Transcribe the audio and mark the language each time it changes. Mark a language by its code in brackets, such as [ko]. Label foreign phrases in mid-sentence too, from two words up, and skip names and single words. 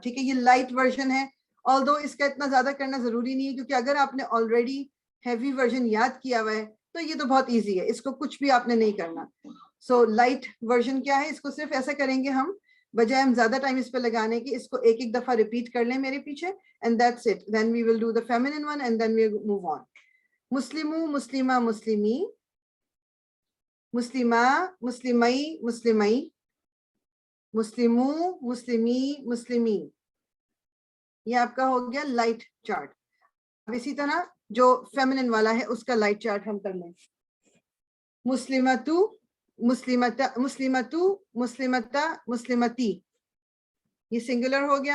[ur] ٹھیک ہے, یہ [en] light version [ur] ہے, آلدو اس کا اتنا زیادہ کرنا ضروری نہیں ہے, کیونکہ اگر آپ نے [en] already heavy version [ur] یاد کیا ہوا ہے تو یہ تو بہت ایزی ہے, اس کو کچھ بھی آپ نے نہیں کرنا. [en] so light version [ur] کیا ہے, اس کو صرف ایسا کریں گے ہم بجائے ہم زیادہ ٹائم اس پہ لگانے کی، اس کو ایک ایک دفعہ ریپیٹ کر لیں میرے پیچھے [en] and that's it. Then we will do the feminine one and then we'll move on. [ar] مسلمُ، مسلمَ، مسلمِ. مسلمَ، مسلمَي، مسلمَي. مسلمُ، مسلمِ، مسلمِ. [ur] یہ آپ کا ہو گیا [en] light chart. [ur] اب اسی طرح جو فیمنن والا ہے اس کا [en] light chart [ur] ہم کر لیں. [ar] مسلمتو, مسلمتا, مسلمتو, مسلمتا, مسلمتی. [ur] یہ سنگولر ہو گیا.